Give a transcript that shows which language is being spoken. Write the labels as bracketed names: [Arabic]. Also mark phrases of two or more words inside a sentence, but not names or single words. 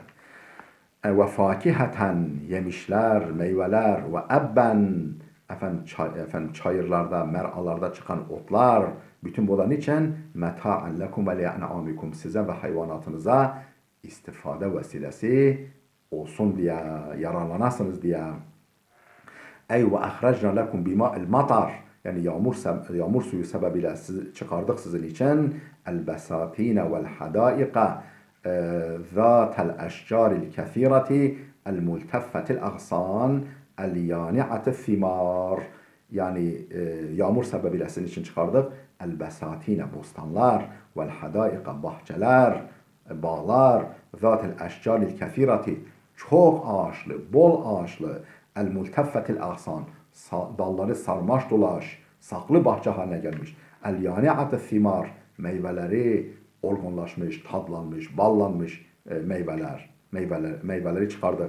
[Turkish] Ve fakiheten, yemişler, meyveler ve ebben, efendim çayırlarda, meralarda çıkan otlar, bütün bunların için [Arabic] متاعا لكم ولأنعامكم, [Turkish] size ve hayvanatınıza istifade vesilesi olsun diye, yararlanasınız diye. [Arabic] أي وأخرجنا لكم بماء المطر, [Turkish] yani yağmur suyu sebebiyle çıkardık sizin için [Arabic] البساتين والحدائق ذات الأشجار الكثيرة الملتفة الأغصان اليانعة الثمار, [Turkish] yani yağmur sebebiyle sizin için çıkardık el besatine, bostanlar, vel hadaika, bahçeler, bağlar, [Arabic] ذات الأشجار الكثيرة, [Turkish] çok ağaçlı, bol ağaçlı, [Arabic] الملتفة الأغصان, [Turkish] dalları sarmaş dolaş, saklı bahçe haline gelmiş. [Arabic] اليانعة الثمار, [Turkish] meyveleri olgunlaşmış, tadlanmış, ballanmış meyveleri çıkardık.